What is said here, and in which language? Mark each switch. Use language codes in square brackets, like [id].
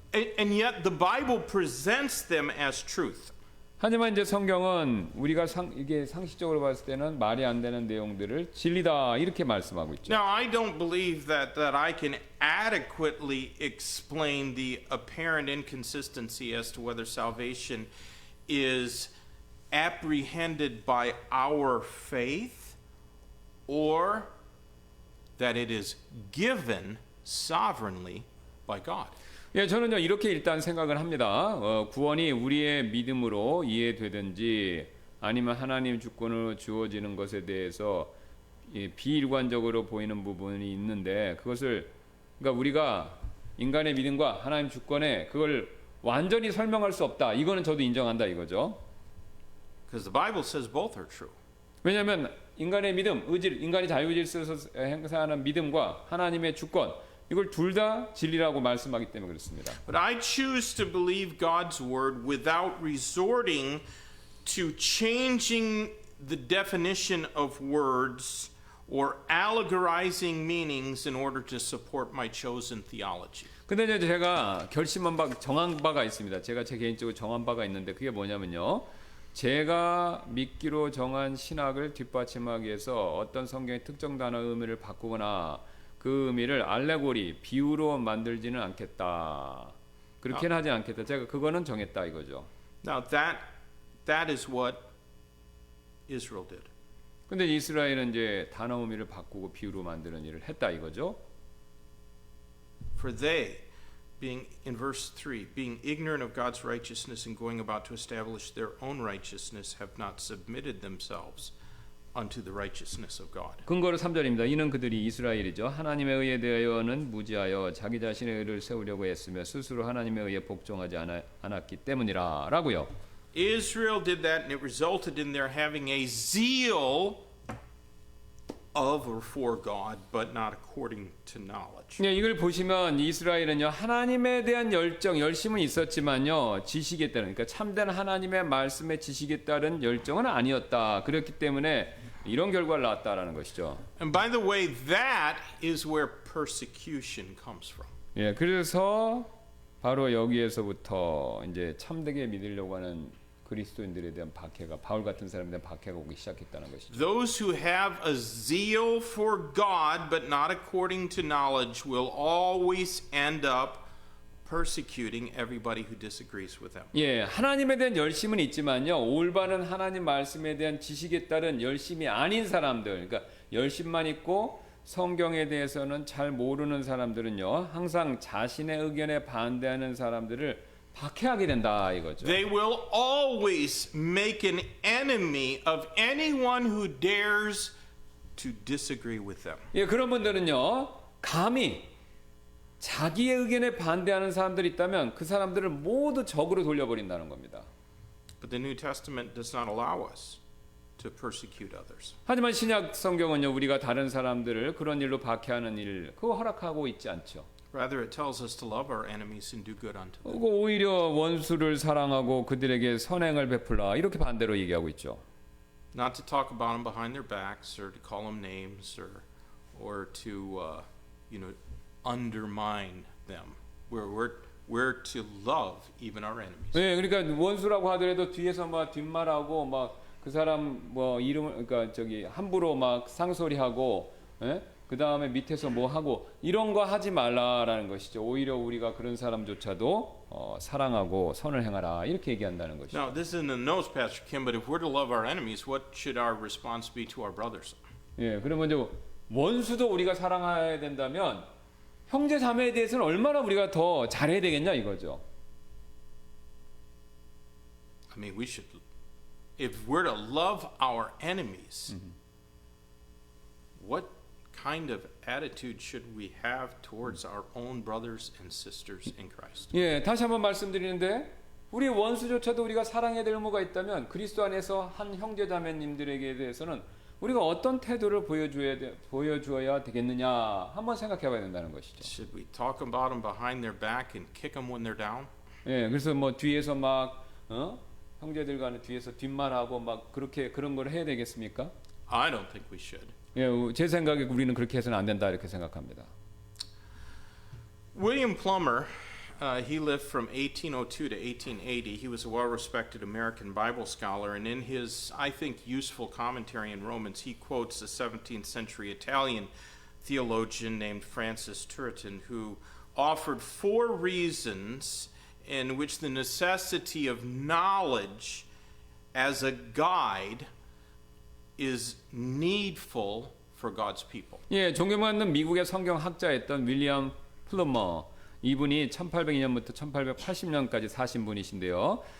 [en] And yet the Bible presents them as truth. [ko] 하지만 이제 성경은 우리가 이게 상식적으로 봤을 때는 말이 안 되는 내용들을 진리다 이렇게 말씀하고 있죠. [en] Now, I don't believe that I can adequately explain the apparent inconsistency as to whether salvation is apprehended by our faith or that it is given sovereignly by God. [ko] 예, 저는요 이렇게 일단 생각을 합니다. 구원이 우리의 믿음으로 이해되든지 아니면 하나님 주권으로 주어지는 것에 대해서 비일관적으로 보이는 부분이 있는데 그것을 그러니까 우리가 인간의 믿음과 하나님 주권에 그걸 완전히 설명할 수 없다. 이거는 저도 인정한다 이거죠. [en] Because the Bible says both are true. [ko] 왜냐하면 인간의 믿음, 인간이 자유질서에서 행사하는 믿음과 하나님의 주권 이걸 둘 다 진리라고 말씀하기 때문에 그렇습니다. [en] But I choose to believe God's word without resorting to changing the definition of words or allegorizing meanings in order to support my chosen theology. [ko] 근데 이제 제가 결심한 바, 정한 바가 있습니다. 제가 제 개인적으로 정한 바가 있는데 그게 뭐냐면요. 제가 믿기로 정한 신학을 뒷받침하기 위해서 어떤 성경의 특정 단어의 의미를 바꾸거나 그 의미를 알레고리, 비유로 만들지는 않겠다. 그렇게는 하지 않겠다. 제가 그거는 정했다 이거죠. [en] Now that is what Israel did. [ko] 근데 이스라엘은 이제 단어 의미를 바꾸고 비유로 만드는 일을 했다 이거죠. [en] For they, being in verse 3, being ignorant of God's righteousness and going about to establish their own righteousness, have not submitted themselves unto the righteousness of God. [ko] 근거로 3절입니다. 이는 그들이 이스라엘이죠. 하나님에 의해 대하여는 무지하여 자기 자신의 의를 세우려고 했으며 스스로 하나님에 의해 복종하지 않았기 때문이라 라고요. [en] Israel did that, and it resulted in their having a zeal of or for God, but not according to knowledge. [ko] 네, 이걸 보시면 이스라엘은요 하나님에 대한 열심은 있었지만요 지식에 따른 그러니까 참된 하나님의 말씀의 지식에 따른 열정은 아니었다. 그렇기 때문에 이런 결과를 낳았다라는 것이죠. [en] And by the way, that is where persecution comes from. [ko] 예, 그래서 바로 여기에서부터 이제 참되게 믿으려고 하는 그리스도인들에 대한 박해가 바울 같은 사람에 대한 박해가 오기 시작했다는 것이죠. [en] Those who have a zeal for God but not according to knowledge will always end up persecuting everybody who disagrees with them. [ko] 예, 하나님에 대한 열심은 있지만요. 올바른 하나님 말씀에 대한 지식에 따른 열심이 아닌 사람들, 그러니까 열심만 있고 성경에 대해서는 잘 모르는 사람들은요. 항상 자신의 의견에 반대하는 사람들을 박해하게 된다 이거죠. [en] They will always make an enemy of anyone who dares to disagree with them. [ko] 예, 그런 분들은요. 감히 자기의 의견에 반대하는 사람들이 있다면 그 사람들을 모두 적으로 돌려버린다는 겁니다. [en] But the New Testament does not allow us to persecute others. [ko] 하지만 신약 성경은요. 우리가 다른 사람들을 그런 일로 박해하는 일 그거 허락하고 있지 않죠. [en] Rather, it tells us to love our enemies and do good unto them. [ko] 오히려 원수를 사랑하고 그들에게 선행을 베풀라 이렇게 반대로 얘기하고 있죠. [en] Not to talk about them behind their backs or to call them names or to undermine them. We're to love even our enemies. [ko] 네, 그러니까 원수라고 하더라도 뒤에서 막 뒷말하고 막 그 사람 뭐 이름을 그러니까 저기 함부로 막 상소리하고, 예? 그 다음에 밑에서 뭐 하고 이런 거 하지 말라라는 것이죠. 오히려 우리가 그런 사람조차도 사랑하고 선을 행하라 이렇게 얘기한다는 것이죠. [en] Now, this isn't in the notes, Pastor Kim, but if we're to love our enemies, what should our response be to our brothers? [ko] 예, 그러면 이제 원수도 우리가 사랑해야 된다면 형제 자매에 대해서는 얼마나 우리가 더 잘해야 되겠냐 이거죠. [en] I mean, we should. If we're to love our enemies, what kind of attitude should we have towards our own brothers and sisters in Christ? [ko] 예, 다시 한번 말씀드리는데 우리 원수조차도 우리가 사랑해야 될 의무가 있다면 그리스도 안에서 한 형제 자매님들에게 대해서는 우리가 어떤 태도를 보여주어야 되겠느냐 한번 생각해봐야 된다는 것이죠. [en] Should we talk about them behind their back and kick them when they're down? [ko] 예, 그래서 뭐 뒤에서 막 형제들 간에 뒤에서 뒷말하고 막 그렇게 그런 걸 해야 되겠습니까? [en] I don't think we should. [ko] 예, 제 생각에 우리는 그렇게 해서는 안 된다 이렇게 생각합니다. [en] William Plummer, he lived from 1802 to 1880. He was a well-respected American Bible scholar, and in his, I think, useful commentary in Romans, he quotes a 17th century Italian theologian named Francis Turretin, who offered 4 reasons in which the necessity of knowledge as a guide is needful for God's people. [ko] 예, 존경받는 미국의 성경학자였던 윌리엄 플러머 이분이 1802년부터 1880년까지 사신 분이신데요.